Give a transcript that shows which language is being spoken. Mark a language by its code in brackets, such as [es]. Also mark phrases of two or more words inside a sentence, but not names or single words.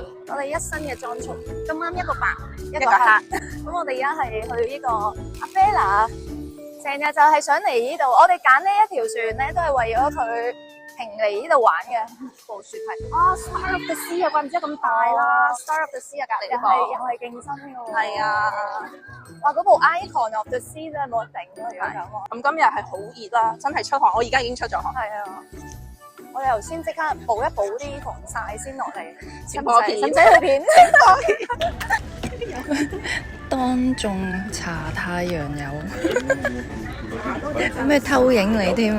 [yue] 我哋一身嘅裝束，咁啱一個白一個黑。咁我哋而家係去呢個阿 Bella，成日就係想嚟呢度。我哋揀呢一條船咧，都係為咗佢停嚟呢度玩嘅。部船係 Star of the Sea 啊，怪唔知咁大啦。Star of the Sea 啊，隔離又係競爭嘅喎。係啊，哇！嗰部 Icon of the Sea 真係冇得頂咯，如果咁。咁今日係好熱啦，真係出汗，我而家已經出咗汗。係啊，我哋頭先即刻補一補啲防曬先落嚟，前波片，使唔使去片？當眾搽太陽油，咩偷影你添？